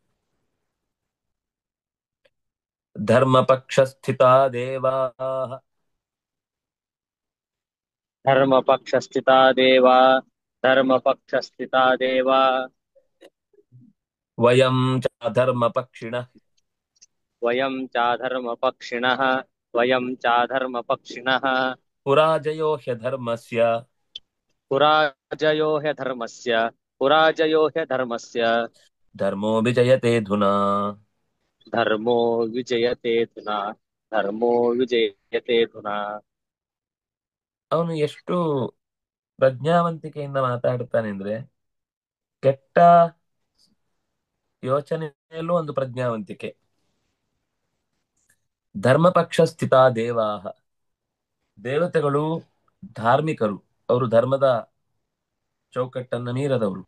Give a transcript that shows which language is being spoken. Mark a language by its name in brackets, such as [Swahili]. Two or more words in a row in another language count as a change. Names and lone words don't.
[Sanskrit] ಧರ್ಮ ಪಕ್ಷ ಸ್ಥಿತ ದೇವಾ धर्मपक्षस्थिता देवा धर्मपक्षस्थिता देवा ವಯಂ ಚ ಧರ್ಮ ಪಕ್ಷಿಣಃ वयं चाधर्मपक्षिणः वयं चाधर्मपक्षिणः ಪುರಾಜಯೋ ಹ್ಯಧರ್ಮಸ್ಯ पुराजयो ह्यधर्मस्य पुराजयो ह्यधर्मस्य ಧರ್ಮೋ ವಿಜಯತೆ ಧುನಾ. धर्मो विजयते धुना धर्मो विजयते धुना. [Kannada] ಅವನು ಎಷ್ಟು ಪ್ರಜ್ಞಾವಂತಿಕೆಯಿಂದ ಮಾತಾಡ್ತಾನೆ ಅಂದ್ರೆ, ಕೆಟ್ಟ ಯೋಚನೆಯಲ್ಲೂ ಒಂದು ಪ್ರಜ್ಞಾವಂತಿಕೆ. [Sanskrit] ಧರ್ಮಪಕ್ಷ ಸ್ಥಿತ ದೇವಾಹ, [Kannada] ದೇವತೆಗಳು ಧಾರ್ಮಿಕರು, ಅವರು ಧರ್ಮದ ಚೌಕಟ್ಟನ್ನ ಮೀರದವರು.